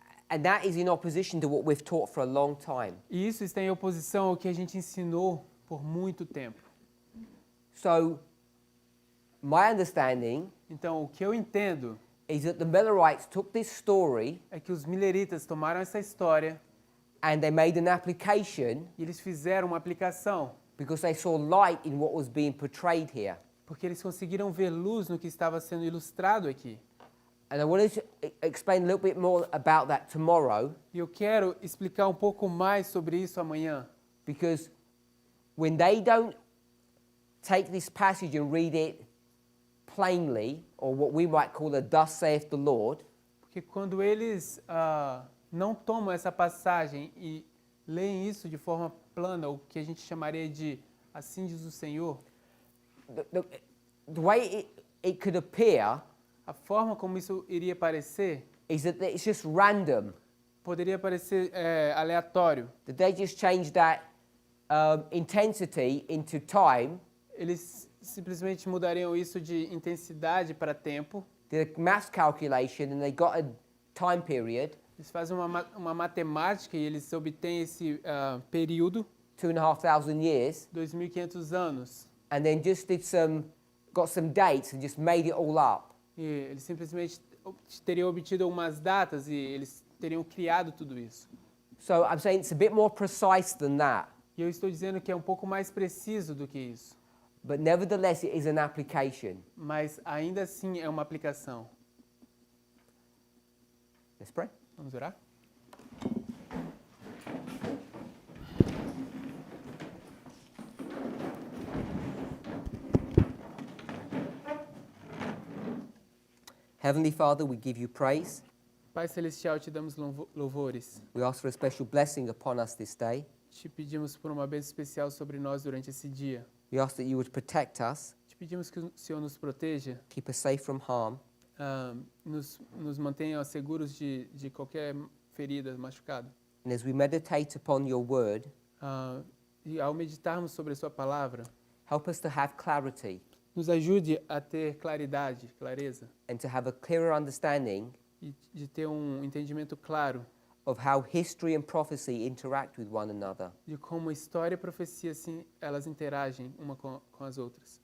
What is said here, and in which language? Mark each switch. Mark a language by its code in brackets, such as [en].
[en] And that is in opposition to what we've taught for a long time. [pt] E isso está em oposição ao que a gente ensinou por muito tempo. [en] So, my understanding [pt] Então, o que eu entendo [en] is that the Millerites took this story [pt] é que os mileritas tomaram essa história [en] and they made an application [pt] e eles fizeram uma aplicação, [en] because they saw light in what was being portrayed here. [pt] porque eles conseguiram ver luz no que estava sendo ilustrado aqui. [en] And I wanted to explain a little bit more about that tomorrow, [pt] E eu quero explicar um pouco mais sobre isso amanhã, [en] because when they don't take this passage and read it plainly, or what we might call a thus saith the Lord, [pt] porque quando eles não tomam essa passagem e leem isso de forma plana, o que a gente chamaria de assim diz o Senhor, [en] the way it could appear [pt] a forma como isso iria parecer, [en] is that it's just random, [pt] poderia parecer aleatório. [en] that they just change that intensity into time, [pt] Eles simplesmente mudariam isso de intensidade para tempo. [en] did a maths calculation, and they got a time period, [pt] Eles fazem uma matemática e eles obtêm esse período, [en] 2,500 years, [pt] 2.500 anos. [en] and then just got some dates and just made it all up. [pt] E eles simplesmente teriam obtido algumas datas e eles teriam criado tudo isso. [en] So I'm saying it's a bit more precise than that, [pt] E eu estou dizendo que é um pouco mais preciso do que isso. [en] but nevertheless it is an application. [pt] Mas ainda assim é uma aplicação. [en] Let's pray. [pt] Vamos orar? [en] Heavenly Father, we give you praise. [pt] Pai Celestial, te damos louvores. [en] We ask for a special blessing upon us this day. [pt] Te pedimos por uma bênção especial sobre nós durante esse dia. [en] We ask that you would protect us, [pt] Te pedimos que o Senhor nos proteja, [en] keep us safe from harm, [pt] nos mantenha seguros de qualquer ferida, machucado. [en] and as we meditate upon your word, [pt] E ao meditarmos sobre a sua palavra, [en] help us to have clarity [pt] nos ajude a ter claridade, clareza, [en] and to have a clearer understanding [pt] e de ter um entendimento claro [en] of how history and prophecy interact with one another. [pt] de como história e profecia assim, elas interagem uma com as outras.